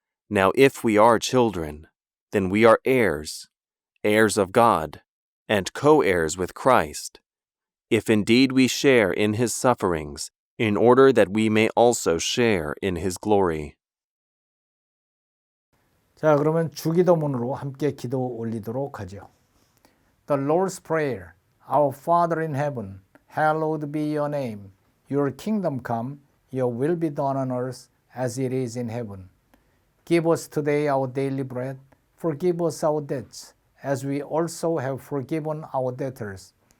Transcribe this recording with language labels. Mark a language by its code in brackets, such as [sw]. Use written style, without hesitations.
[en] Now if we are children, then we are heirs, heirs of God, and co-heirs with Christ, if indeed we share in His sufferings, in order that we may also share in His glory. [ko] 자, 그러면 주기도문으로 함께 기도 올리도록 하죠. [en] The Lord's Prayer. Our Father in heaven, hallowed be your name. Your kingdom come, your will be done on earth as it is in heaven. Give us today our daily bread. Forgive us our debts, as we also have forgiven our debtors.